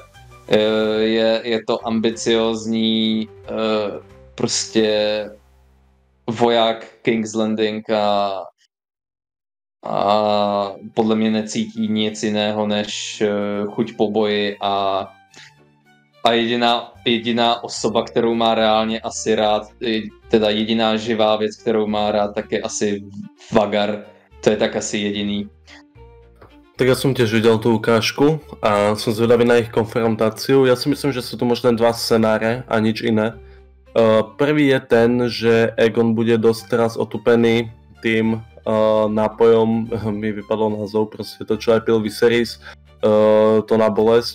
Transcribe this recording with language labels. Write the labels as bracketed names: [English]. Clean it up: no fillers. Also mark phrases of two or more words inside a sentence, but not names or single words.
[Czech] Je to ambiciózní prostě voják King's Landing a podle mě necítí nic jiného než chuť po boji a jediná osoba, kterou má reálně asi rád, teda jediná živá věc, kterou má rád, tak je asi Vhagar. To je tak asi jediný. [Slovak] Tak ja som tiež videl tú ukážku a som zvedavý na ich konfrontáciu. Ja si myslím, že sú tu možno dva scenáre a nič iné. Prvý je ten, že Aegon bude dosť teraz otupený tým nápojom, mi vypadol názov, proste to, čo aj pil Viserys, to na bolesť.